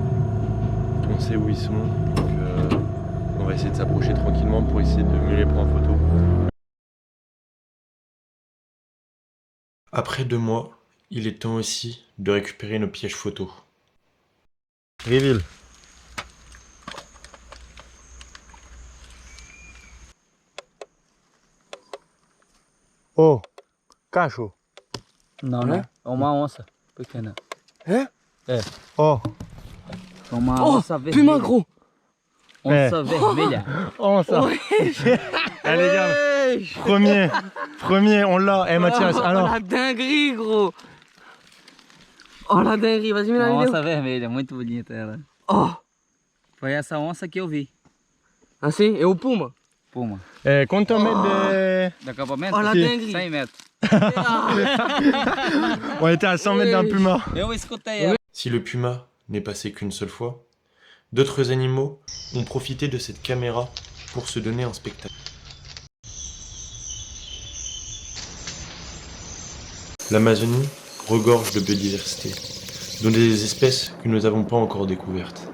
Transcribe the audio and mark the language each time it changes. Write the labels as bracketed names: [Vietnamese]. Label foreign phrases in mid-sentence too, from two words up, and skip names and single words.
[French] On sait où ils sont. Donc, on va essayer de s'approcher tranquillement pour essayer de mieux les prendre en photo. Après 2 mois, il est temps aussi de récupérer nos pièges photos. Reveal. [Portuguese] Oh, cacho. Não, né? É uma onça pequena. Oh, É uma onça vermelha. Onça vermelha. Onça. [French] Allez, gars. Premier, on l'a. Eh Mathias, alors. La dinguerie, gros. Oh, la dinguerie, vas-y, mets la [Portuguese] Uma [French] vidéo. [Portuguese] onça vermelha, muito bonita ela. Oh, Foi essa onça que eu vi. assim, e o puma? Puma. Quanto mètres Do acampamento? [French] Oh, la dinguerie. [Portuguese] 100 metros. [French] On était à 100 mètres d'un puma. [Portuguese] Eu escutei ela. [French] Si le puma n'est passé qu'une seule fois, d'autres animaux ont profité de cette caméra pour se donner un spectacle. L'Amazonie regorge de biodiversité, dont des espèces que nous n'avons pas encore découvertes.